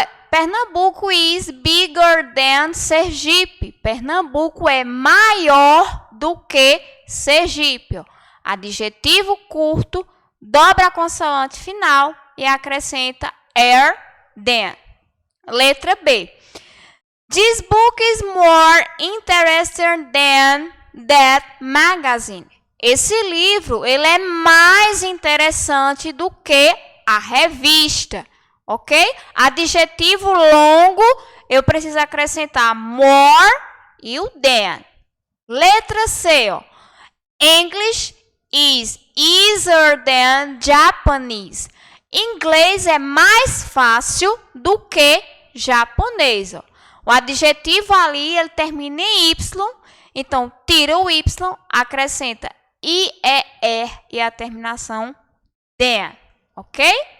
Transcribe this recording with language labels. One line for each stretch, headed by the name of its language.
English: Pernambuco is bigger than Sergipe.
Portuguese: Pernambuco é maior do que Sergipe. Adjetivo curto, dobra a consoante final e acrescenta than. Letra B.
English: This book is more interesting than that magazine.
Portuguese: Esse livro, ele é mais interessante do que a revista, ok? Adjetivo longo, eu preciso acrescentar more e o than. Letra C,
English: English is easier than Japanese.
Portuguese: Inglês é mais fácil do que japonês. O adjetivo ali, ele termina em Y, então tira o Y, acrescenta IER e a terminação than, ok?